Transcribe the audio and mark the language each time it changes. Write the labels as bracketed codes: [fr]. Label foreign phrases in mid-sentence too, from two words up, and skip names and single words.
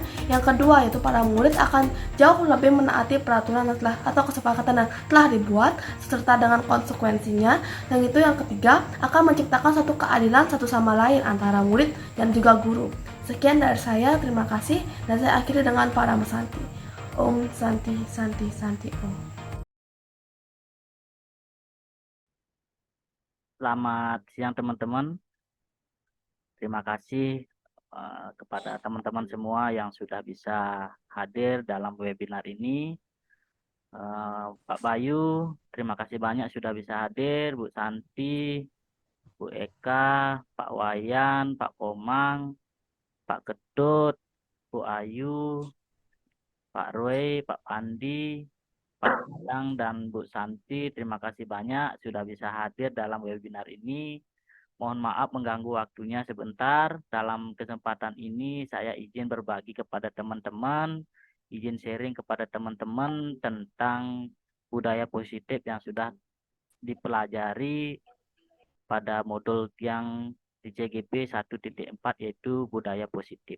[id] Yang kedua, yaitu para murid akan jauh lebih menaati peraturan atau kesepakatan yang telah dibuat serta dengan konsekuensinya. Dan itu yang ketiga, akan menciptakan suatu keadilan satu sama lain antara murid dan juga guru. Sekian dari saya, terima kasih, dan saya akhiri dengan [sa] para mesanti. Om Santi Santi Santi Om. [id] Selamat siang teman-teman. Terima kasih kepada teman-teman semua yang sudah bisa hadir dalam webinar ini. Pak Bayu, terima kasih banyak sudah bisa hadir. Bu Santi, Bu Eka, Pak Wayan, Pak Komang, Pak Ketut, Bu Ayu, Pak Roy, Pak Andi, Pak Gilang, dan Bu Santi. Terima kasih banyak sudah bisa hadir dalam webinar ini. Mohon maaf mengganggu waktunya sebentar. Dalam kesempatan ini saya izin berbagi kepada teman-teman, izin sharing kepada teman-teman tentang budaya positif yang sudah dipelajari pada modul yang di CGP 1.4 yaitu budaya positif.